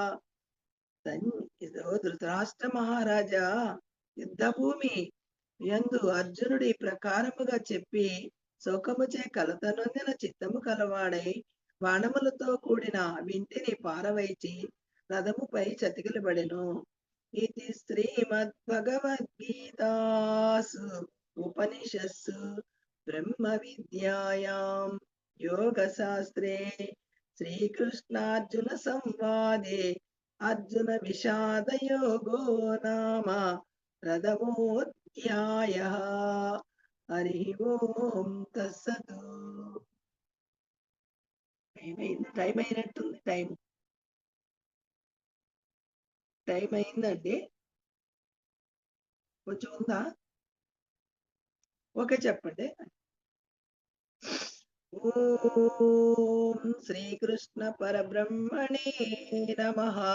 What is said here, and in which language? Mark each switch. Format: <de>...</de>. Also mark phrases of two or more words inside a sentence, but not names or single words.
<te>ఇదో ధృతరాష్ట్ర మహారాజా, యుద్ధభూమి యందు అర్జునుడి ప్రకారముగా చెప్పి శోకముచే కలత నొందిన చిత్తము కలవాడై బాణములతో కూడిన వింటిని పారవైచి రథముపై చతికిలబడెను.</te> <sa>इति श्रीमद्भगवद्गीतासु उपनिषत्सु ब्रह्मविद्यायां योगशास्त्रे श्रीकृष्णार्जुनसंवादे अर्जुनविषादयोगो नाम प्रथमोऽध्यायः। हरिः ओं तत्सत्।</sa> <te>టైం అయినట్టుంది. టైం అయిందండి. కొంచెం ఉందా? ఓకే చెప్పండి.</te> <sa>ఓం శ్రీకృష్ణ పరబ్రహ్మణే నమః.</sa>